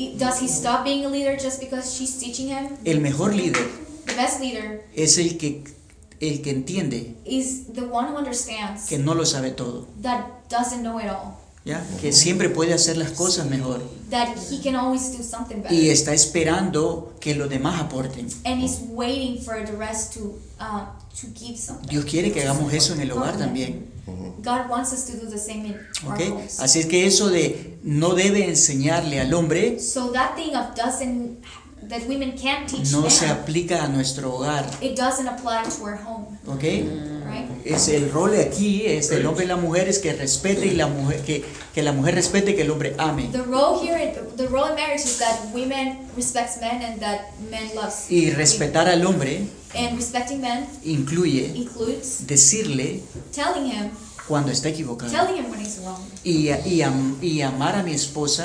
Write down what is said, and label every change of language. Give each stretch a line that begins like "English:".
English: Does he stop being a leader just because she's teaching him?
Spanish: El mejor líder.
English: The best leader.
Spanish: Es el que entiende.
English: Is the one who understands.
Spanish: Que no lo sabe todo.
English: That doesn't know it all.
Spanish: Ya, que siempre puede hacer las cosas mejor.
English: That he can always do something better.
Spanish: Y está esperando que los demás aporten.
English: And he's waiting for the rest to give something.
Spanish: Dios quiere que hagamos eso en el hogar también.
English: God wants us to do the same in our okay.
Spanish: Así es que eso de no debe enseñarle al hombre
English: so that thing of doesn't, that women can't teach
Spanish: no
English: them,
Spanish: se aplica a nuestro hogar.
English: It doesn't apply to our home. Okay. Right?
Spanish: Es el rol aquí es el hombre y la mujer es que respete y la mujer que la mujer respete que el hombre ame.
English: The role here in the role in marriage is that women respect men and that men loves.
Spanish: Y respetar al hombre
English: and respecting men
Spanish: incluye
English: includes
Spanish: decirle
English: telling him
Spanish: cuando está equivocado
English: telling him when he's wrong
Spanish: y amar a mi esposa